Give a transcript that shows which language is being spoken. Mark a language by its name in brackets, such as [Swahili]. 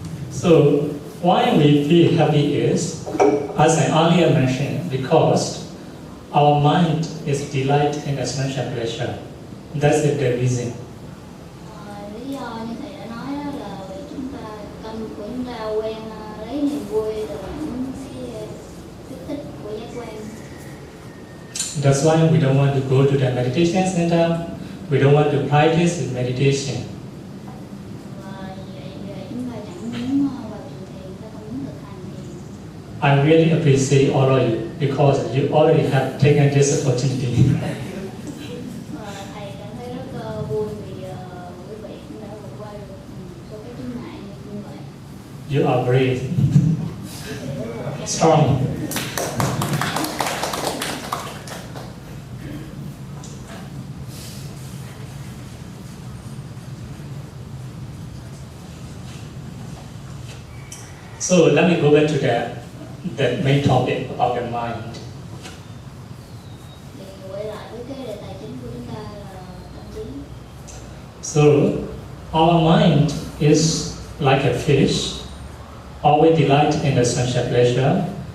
[English] So, why we feel happy is, as I earlier mentioned, because our mind is delight in expansion pleasure. That's the reason. [Vietnamese] Lý do như thầy đã nói đó là vì chúng ta tâm của chúng ta quen lấy niềm vui từ những cái kích thích của giác quan. [English] That's why we don't want to go to the meditation center. We don't want to practice meditation. [Vietnamese] Và vậy chúng ta chẳng muốn vào trường thiền, ta không muốn thực hành thiền. [English] I really appreciate all of you because you already have taken this opportunity. [Vietnamese] Và thầy cảm thấy rất vui vì quý vị cũng đã vượt qua được số cái chướng ngại như vậy. [English] You are brave, strong. So let me go back to the main topic about the mind. [Vietnamese] Thì quay lại với cái đề tài chính của chúng ta là tâm trí. [English] So our mind is like a fish, always delight in the sensual pleasure.